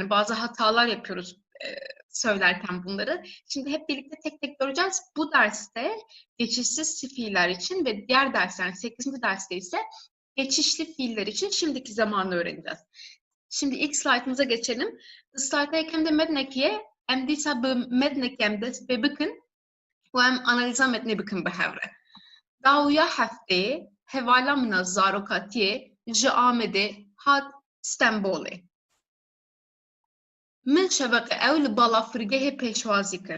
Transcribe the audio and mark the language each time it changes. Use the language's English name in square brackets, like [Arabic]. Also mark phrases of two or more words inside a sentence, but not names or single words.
[Turkish] Yani bazı hatalar yapıyoruz söylerken bunları. Şimdi hep birlikte tek tek göreceğiz. Bu derste geçişsiz fiiller için ve diğer dersler 8. derste ise geçişli fiiller için şimdiki zamanı öğreneceğiz. Şimdi ilk slaytımıza geçelim. [Kurdish] Slaytdayken de mednekiye em dîsa bi mednekê em dest pê bikin û em analiza metnê bikin bi hevre. Dawiya hefteyê hevala min a zarokatiyê ji Amedê hat Stenbolê. Min şeveqê ew li balafirgehê pêşwazî kir.